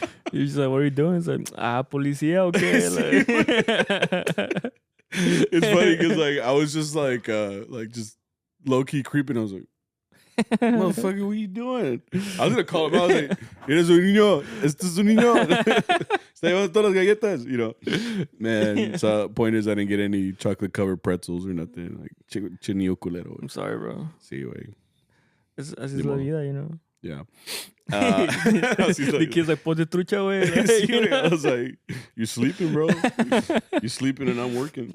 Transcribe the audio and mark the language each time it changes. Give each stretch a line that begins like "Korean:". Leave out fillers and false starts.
English: You're just like, what are you doing? It's like,
Spanish: policía,
English: okay. Like, It's funny because like I was just like just low key creeping. I was like, motherfucker, what are you doing? I was gonna call him. I was like,
Spanish: eres un niño, este es un niño. Está llevando todas las galletas,
English: you know. Man, so point is I didn't get any chocolate covered pretzels or nothing.
Spanish: Like chinillo culero.
English: I'm sorry, bro.
Spanish: Sí, güey. Así es la vida,
English: you know. Yeah. The kid's like,
Spanish: ponte trucha, güey. Sí, güey.
English: I was like, you sleeping, bro? You sleeping and I'm working.